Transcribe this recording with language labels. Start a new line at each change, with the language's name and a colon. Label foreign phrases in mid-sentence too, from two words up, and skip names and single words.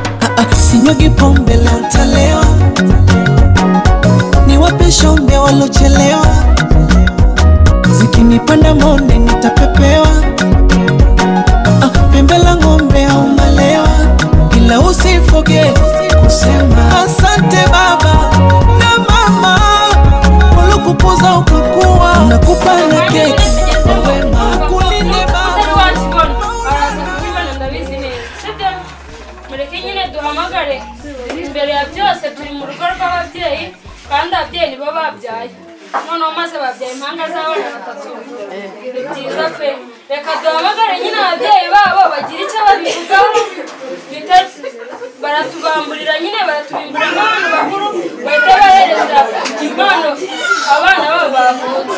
Swahili: Sinyagi pombe leo ntalewa, niwape shombe walochelewa, zikinipanda monde nitapepewa, pembe la ng'ombe au malewa, ila usifoge kusema asante baba na mama, walokukuza ukakuwa, nakupa na keki wema, kulinde baba.
Kinyarwanda: Mureke nyine duhamagare imbere ya byose turi mu rugo rw'ababyeyi kandi ababyeyi nibo babyaye noneho maze babyaye impanga z'abana batatu ni byiza pe reka duhamagare nyine ababyeyi babo bagira icyo babivugaho baratubamburira nyine baratubimbura nk'abantu bakuru bahita bahereza impano abana babo bavutse.